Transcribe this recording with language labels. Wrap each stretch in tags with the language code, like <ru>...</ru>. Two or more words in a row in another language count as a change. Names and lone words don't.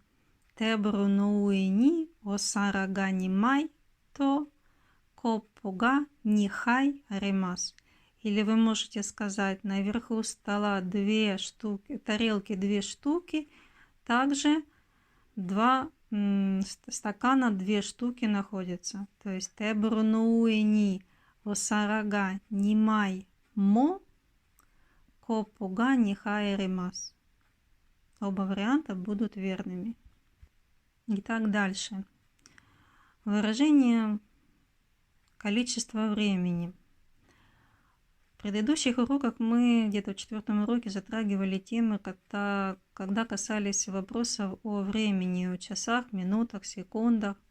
<ja>テーブルの上にお皿が二枚とコップが二杯あります.</ja> <ru>Или вы можете сказать: наверху стола 2 штуки, тарелки 2 штуки, также 2 стакана 2 штуки находятся. То есть</ru> <ja>テーブルの上にお皿が二枚もコップが二杯あります.</ja> <ru>Оба варианта будут верными. Итак, дальше. Выражение количества времени. В предыдущих уроках мы где-то в 4 уроке затрагивали темы, когда касались вопросов о времени, о часах, минутах, секундах.</ru>